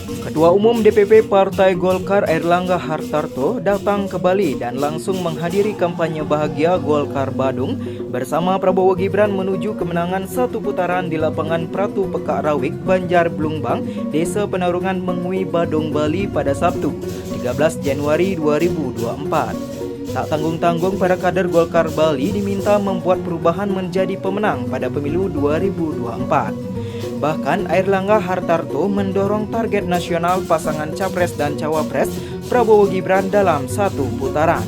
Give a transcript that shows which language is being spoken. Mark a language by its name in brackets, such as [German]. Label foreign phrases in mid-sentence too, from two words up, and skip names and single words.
[Indonesian] Ketua Umum DPP Partai Golkar Airlangga Hartarto datang ke Bali dan langsung menghadiri kampanye bahagia Golkar Badung bersama Prabowo Gibran menuju kemenangan satu putaran di lapangan Pratu Pekak Rawik, Banjar Blumbang, Desa Penarungan Mengui, Badung, Bali pada Sabtu, 13 Januari 2024. Tak tanggung-tanggung para kader Golkar Bali diminta membuat perubahan menjadi pemenang pada pemilu 2024. Bahkan Airlangga Hartarto mendorong target nasional pasangan Capres dan Cawapres Prabowo Gibran dalam satu putaran.